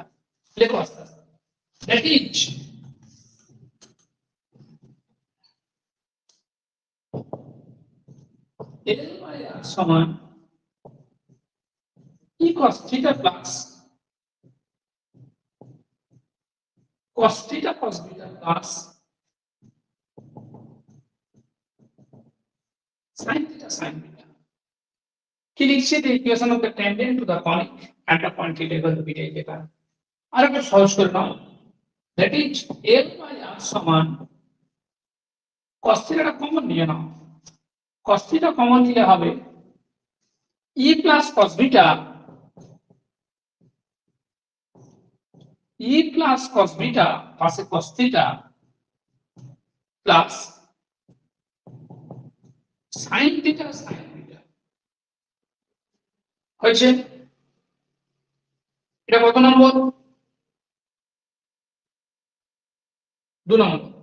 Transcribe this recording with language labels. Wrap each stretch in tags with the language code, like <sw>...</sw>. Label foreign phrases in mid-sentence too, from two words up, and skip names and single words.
<bn>লেখো আস্তে আস্তে।</bn> <en>that is L by r</en> <bn>সমান</bn> <en>E cos theta plus cos theta cos beta plus sin theta sin beta.</en> <bn>কি লিখছি,</bn> <en>the equation of the tangent to the conic at a point theta equal to beta</en> <bn>যেটা আর একটা সহজ করে নাও,</bn> <en>that is L by r সমান cos theta</en> <bn>টা কমন নিয়ে নাও,</bn> <en>cos theta</en> <bn>কমন নিলে হবে</bn> <en>E plus cos beta E plus cos beta পাশে cos theta plus sin theta sin beta হয়েছে।</en> <bn>এটা কত নম্বর? 2 নম্বর।</bn>